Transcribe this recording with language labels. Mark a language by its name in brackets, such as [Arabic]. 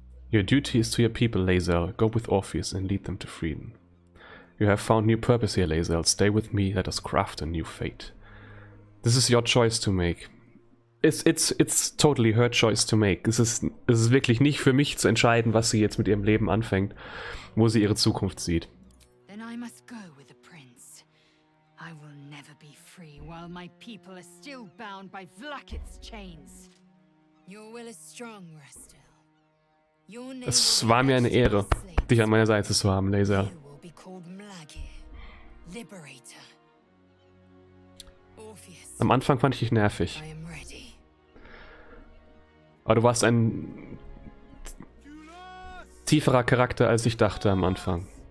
[English] Your duty is to your people, Lae'zel. Go with Orpheus and lead them to freedom. You have found new purpose here, Lae'zel. Stay with me, let us craft a new fate. This is your choice to make. it's totally her choice to make. [German] Es ist wirklich nicht für mich zu entscheiden, was sie jetzt mit ihrem Leben anfängt, wo sie ihre Zukunft sieht. [English] Then I must go with the prince. I will never be free while my people are still bound by Vlaakith's chains. Your will is strong, Restil. Your name [German] Es war mir eine Ehre, dich an meiner Seite zu haben, Lae'zel. [English] You will be called Mlagir, Liberator. Orpheus, [German] Am Anfang fand ich dich nervig. [English] I am ready. [German] Aber du warst ein tieferer Charakter, als ich dachte am Anfang.